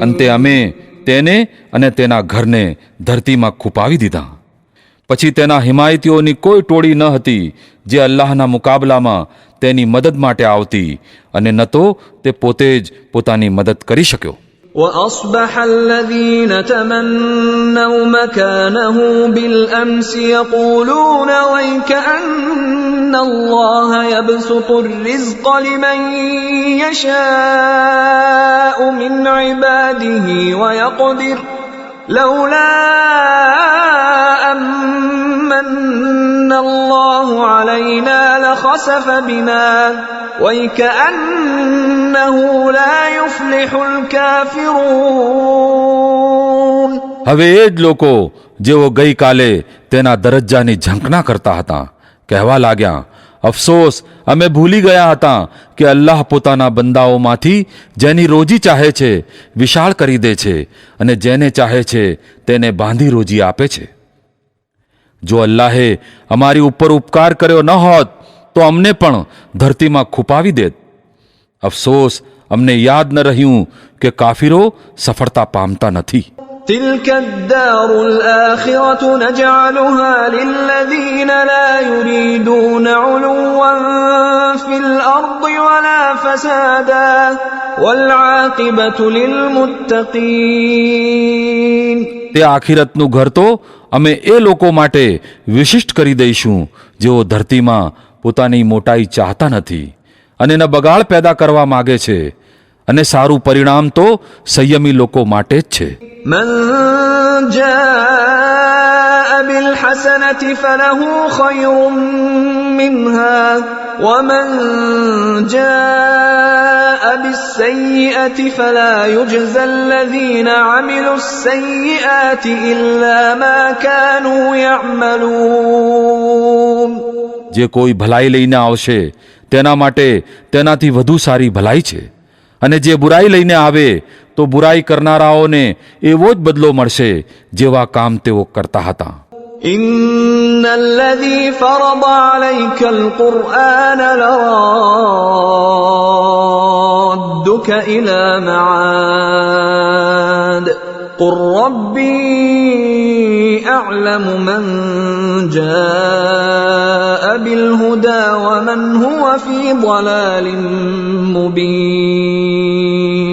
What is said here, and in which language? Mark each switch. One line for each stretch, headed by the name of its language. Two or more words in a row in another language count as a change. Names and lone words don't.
Gujarati: અંતે અમે તેને અને તેના ઘરને ધરતીમાં ખૂંપાવી દીધા. પછી તેના હિમાયતીઓની કોઈ ટોળી ન હતી જે અલ્લાહના મુકાબલામાં તેની મદદ માટે આવતી, અને ન તો તે પોતે જ પોતાની મદદ કરી શક્યો.
Arabic: وأصبح الذين تمنوا مكانه بالأمس يقولون ويكأن الله يبسط الرزق لمن يشاء من عباده ويقدر لولا أمن الله علينا لخسف بنا ويكأنه لا يفلح الكافرون.
Gujarati: હવે એ જ લોકો જેઓ ગઈકાલે તેના દરજ્જાની ઝંખના કરતા હતા કહેવા લાગ્યા, અફસોસ, અમે ભૂલી ગયા હતા કે અલ્લાહ પોતાના બંદાઓમાંથી જેની રોજી ચાહે છે વિશાળ કરી દે છે, અને જેને ચાહે છે તેને બાંધી રોજી આપે છે. જો અલ્લાહે અમારી ઉપર ઉપકાર કર્યો ન હોત તો અમને પણ ધરતીમાં ખૂંપાવી દેત. અફસોસ, અમને યાદ ન રહ્યું કે કાફિરો સફળતા પામતા નથી.
Arabic: تلك الدار الآخرة نجعلها للذين لا يريدون علوا في الأرض ولا فسادا والعاقبة للمتقين.
Gujarati: તે આખિરતનું ઘર તો અમે એ લોકો માટે વિશિષ્ટ કરી દઈશું જેઓ ધરતીમાં પોતાની મોટાઈ ચાહતા નથી અને ન બગાડ પેદા કરવા માગે છે, અને સારું પરિણામ તો સંયમી લોકો માટે જ છે.
Arabic: من جاء بالحسنة فله خير منها ومن جاء بالسيئة فلا يجزى الذين عملوا السيئات إلا ما كانوا يعملون.
Gujarati: જે કોઈ ભલાઈ લઈને આવશે તેના માટે તેનાથી વધુ સારી ભલાઈ છે, અને જે બુરાઈ લઈને આવે તો બુરાઈ કરનારાઓને એવો જ બદલો મળશે જેવા કામ તેઓ કરતા હતા.
Arabic: إن الذي فرض عليك القرآن لرادك إلى معاد قل ربي أعلم من جاء بالهدى ومن هو في ضلال مبين.